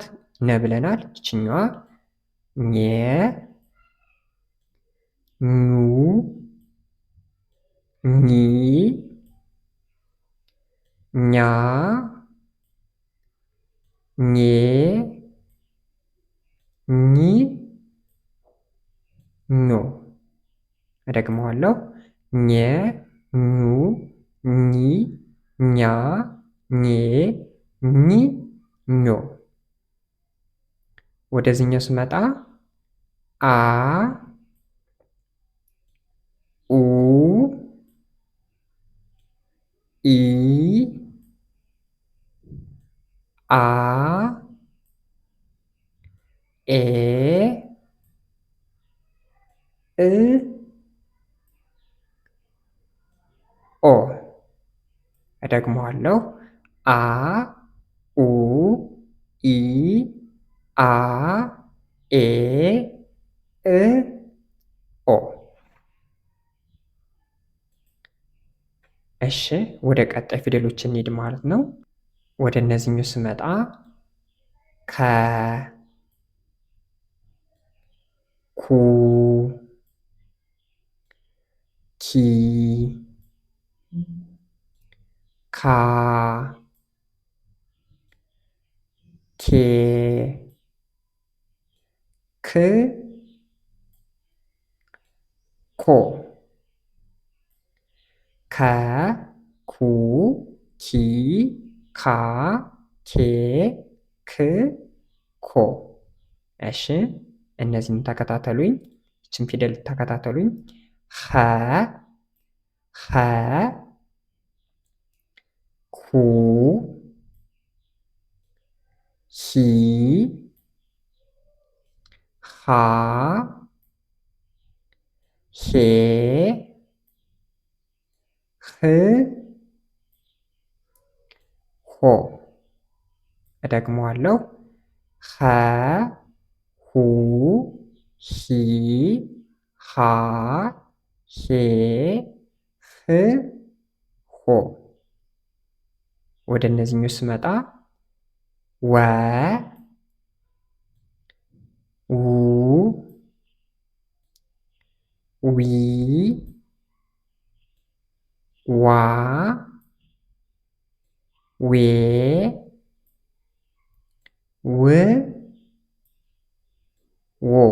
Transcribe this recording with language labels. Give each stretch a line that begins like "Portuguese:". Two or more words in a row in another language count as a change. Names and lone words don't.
Amharic: ነ ብለናል። ይችኛዋ ኘ ኙ ኚ ኛ ኜ ኚ ኞ። እደግመዋለሁ። ኘ ኙ ኚ ኛ ኜ ኚ ኞ። ወደዚህኛው ስመጣ አ ኡ ኢ አ ኤ እ ኦ። እደግመዋለሁ። አ ኡ ኢ አ ኤ እ ኦ። እሺ፣ ወደ ቀጣይ ፊደሎች እንሂድ ማለት ነው። ወደ እነዚህኞች ስመጣ ከ ኩ ኪ ካ ኬ ክ ኮ። ከ ኩ ኪ ካ ኬ ክ ኮ። እሺ፣ እነዚህን ተከታተሉኝ። ይችን ፊደል ተከታተሉኝ። ኸ ኸ ኩ ሂ ሃ ሄ ህ ሆ። እደግመዋለሁ። ኸ ሁ ሂ ሃ ሄ ህ ሆ። ወደ እነዚህኞች ስመጣ ወ ው ዊ ዋ ዌ ው ዎ።